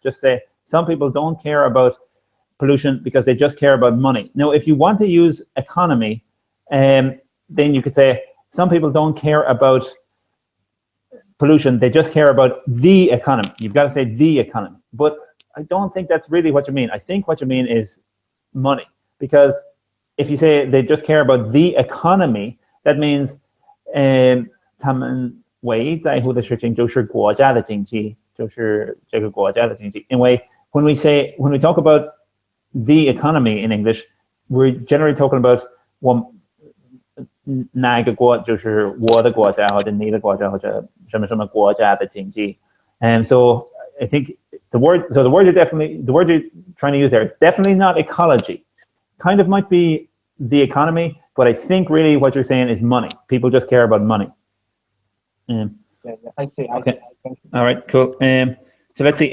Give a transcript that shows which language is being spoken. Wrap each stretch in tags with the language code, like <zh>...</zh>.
<en>Just say some people don't care about pollution because they just care about money. Now, if you want to use economy, then you could say some people don't care about pollution, they just care about the economy. You've got to say the economy. But I don't think that's really what you mean. I think what you mean is money. Because if you say they just care about the economy, that means</en> <zh>他们唯一在乎的事情就是国家的经济，就是这个国家的经济。因为</zh> <en>when we talk about the economy in English, we're generally talking about</en> <zh>哪一个国，就是我的国家或者你的国家或者什么什么国家的经济。</zh> <en>And so I think the word you're trying to use there is definitely not ecology. Kind of might be the economy, but I think really what you're saying is money. People just care about money. I see. Okay. All right, cool. So let's see.</en>